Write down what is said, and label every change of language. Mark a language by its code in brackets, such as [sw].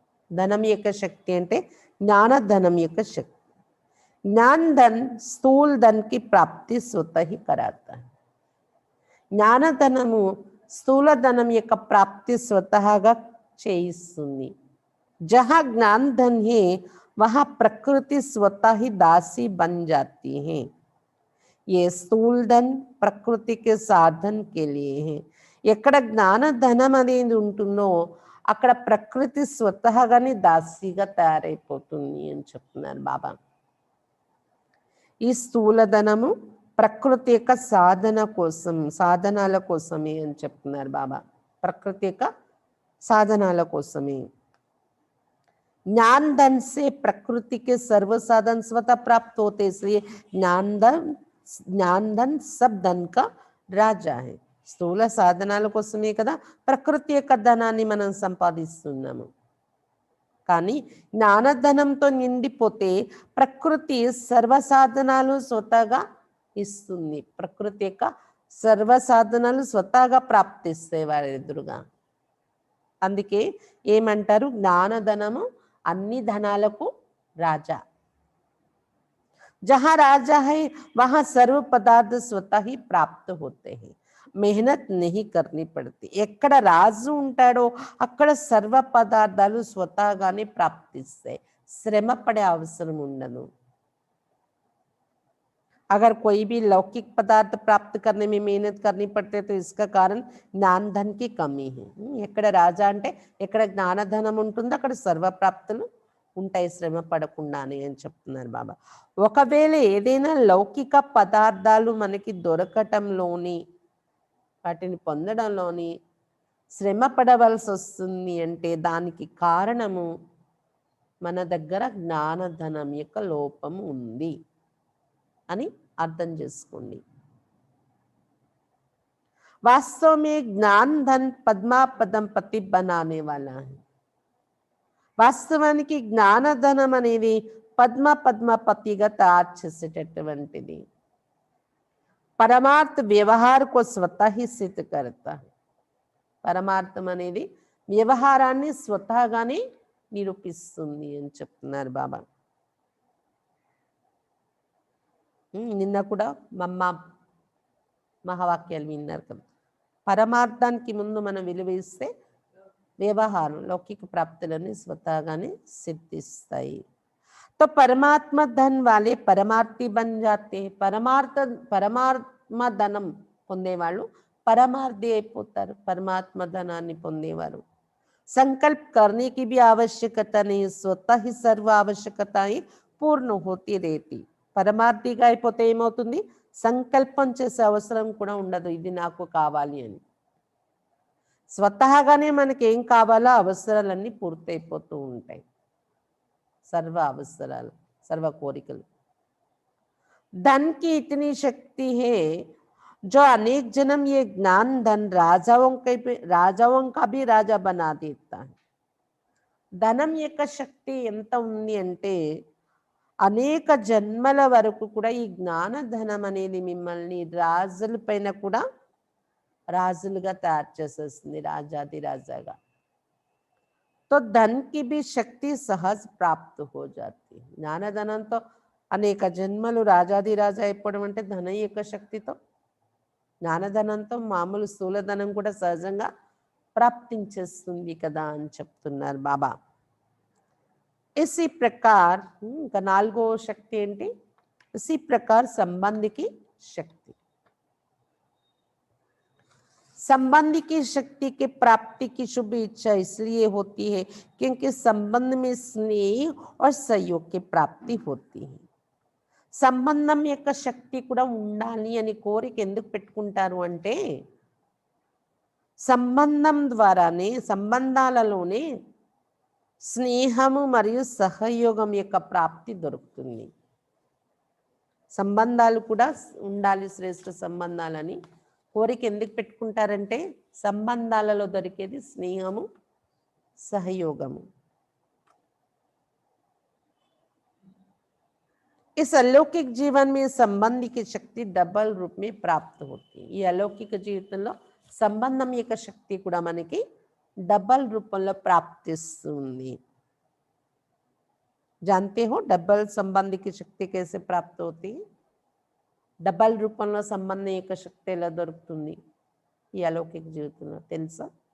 [te] ధనం యొక్క శక్తి అంటే జ్ఞాన ధనం యొక్క శక్తి. [hi] జ్ఞాన్ ధన్ స్థూల్ ధన్ కి ప్రాప్తి స్వతः ही कराता है. [te] జ్ఞానధనము స్థూల ధనం యొక్క ప్రాప్తి స్వతహాగా చేయిస్తుంది. [hi] జహా జ్ఞాన్ ధన్ హే वहां प्रकृति स्वतः ही दासी बन जाती है. ये स्थूल धन प्रकृति के साधन के लिए है. [te] ఎక్కడ జ్ఞాన ధనం అనేది ఉంటుందో అక్కడ ప్రకృతి స్వతహాగానే దాసిగా తయారైపోతుంది అని చెప్తున్నారు బాబా. ఈ స్థూల ధనము ప్రకృతి యొక్క సాధన కోసం, సాధనాల కోసమే అని చెప్తున్నారు బాబా. ప్రకృతి యొక్క సాధనాల కోసమే. [hi] ज्ञान धन से प्रकृति के सर्व साधन स्वतः प्राप्त होते, इसलिए ज्ञान धन सब धन का राजा है. [te] స్థూల సాధనాల కోసమే కదా ప్రకృతి యొక్క ధనాన్ని మనం సంపాదిస్తున్నాము. కానీ జ్ఞానధనంతో నిండిపోతే ప్రకృతి సర్వ సాధనాలు స్వతహాగా ఇస్తుంది. ప్రకృతి యొక్క సర్వ సాధనాలు స్వతహాగా ప్రాప్తిస్తాయి వారి ఎదురుగా. అందుకే ఏమంటారు, జ్ఞానధనము అన్ని ధనాలకు రాజా. [hi] जहां राजा है वहां सर्व पदार्थ स्वतः ही प्राप्त होते हैं, मेहनत नहीं करनी पड़ती. [te] ఎక్కడ రాజు ఉంటాడో అక్కడ సర్వ పదార్థాలు స్వతహాగానే ప్రాప్తిస్తాయి, శ్రమ పడే అవసరం ఉండదు. [hi] अगर कोई भी लौकिक पदार्थ प्राप्त करने में मेहनत करनी पड़ती है तो इसका कारण ज्ञान धन की कमी है. [te] ఎక్కడ రాజా అంటే ఎక్కడ జ్ఞానధనం ఉంటుందో అక్కడ సర్వ ప్రాప్తులు ఉంటాయి, శ్రమ పడకుండానే అని చెప్తున్నారు బాబా. ఒకవేళ ఏదైనా లౌకిక పదార్థాలు మనకి దొరకటంలోని, వాటిని పొందడంలోని శ్రమ పడవలసి వస్తుంది అంటే దానికి కారణము మన దగ్గర జ్ఞానధనం యొక్క లోపం ఉంది అని అర్థం చేసుకోండి. [hi] वास्तव में ज्ञान धन पद्मा पदम पति बनाने वाला है. [te] వాస్తవానికి జ్ఞానధనం అనేది పద్మ పద్మపతిగా తయారు చేసేటటువంటిది. [hi] పరమార్థ వ్యవహార కో స్వతः ही सिद्ध करता है. [te] పరమార్థం అనేది వ్యవహారాన్ని స్వతహాగానే నిరూపిస్తుంది అని చెప్తున్నారు బాబా. నిన్న కూడా మహావాక్యాలు విన్నారు కదా. పరమార్థానికి ముందు మనం విలువిస్తే వ్యవహారం లౌకిక ప్రాప్తులని స్వతహాగానే సిద్ధిస్తాయి. [hi] तो परमात्मा धन वाले परमार्थी बन जाते हैं. [te] పరమాత్మ ధనం పొందేవాళ్ళు పరమార్థి అయిపోతారు, పరమాత్మ ధనాన్ని పొందేవారు. [hi] संकल्प करने की भी आवश्यकता नहीं, स्वतः ही सर्व आवश्यकताएं पूर्ण होती रहती. [te] పరమార్థిగా అయిపోతే ఏమవుతుంది, సంకల్పం చేసే అవసరం కూడా ఉండదు ఇది నాకు కావాలి అని. స్వతహాగానే మనకి ఏం కావాలో అవసరాలన్నీ పూర్తయిపోతూ ఉంటాయి, సర్వ అవసరాలు, సర్వ కోరికలు. [hi] धन की इतनी शक्ति है जो अनेक जन्म ये ज्ञान धन राजाओं का भी राजा बना देता है. [te] ధనం యొక్క శక్తి ఎంత ఉంది అంటే అనేక జన్మల వరకు కూడా ఈ జ్ఞానధనం అనేది మిమ్మల్ని రాజుల పైన కూడా రాజులుగా తయారు చేసేస్తుంది, రాజాది రాజాగా. [hi] तो धन की भी शक्ति सहज प्राप्त हो जाती है. [te] జ్ఞానధనంతో అనేక జన్మలు రాజాది రాజా అయిపోవడం అంటే ధనం యొక్క శక్తితో, జ్ఞానధనంతో మామూలు స్థూలధనం కూడా సహజంగా ప్రాప్తించేస్తుంది కదా అని చెప్తున్నారు బాబా. [hi] इसी प्रकार [te] ఇంకా నాలుగో శక్తి ఏంటి, [hi] इसी प्रकार संबंध की शक्ति. संबंध की शक्ति के प्राप्ति की शुभ इच्छा इसलिए होती है क्योंकि संबंध में स्नेह और सहयोग की प्राप्ति होती है. [te] సంబంధం యొక్క శక్తి కూడా ఉండాలి అని కోరిక ఎందుకు పెట్టుకుంటారు అంటే సంబంధం ద్వారానే, సంబంధాలలోనే స్నేహము మరియు సహయోగం యొక్క ప్రాప్తి దొరుకుతుంది. సంబంధాలు కూడా ఉండాలి, శ్రేష్ఠ సంబంధాలని కోరిక ఎందుకు పెట్టుకుంటారంటే సంబంధాలలో దొరికేది స్నేహము, సహయోగము. [hi] इस अलौकिक जीवन में संबंध की शक्ति डबल रूप में प्राप्त होती है. [te] ఈ అలౌకిక జీవితంలో సంబంధం యొక్క శక్తి కూడా మనకి డబల్ రూపంలో ప్రాప్తిస్తుంది. [hi] जानते हो डबल संबंध की शक्ति कैसे प्राप्त होती है? [te] డబల్ రూపంలో సంబంధం యొక్క శక్తి ఎలా దొరుకుతుంది ఈ అలౌకిక జీవితంలో తెలుసా?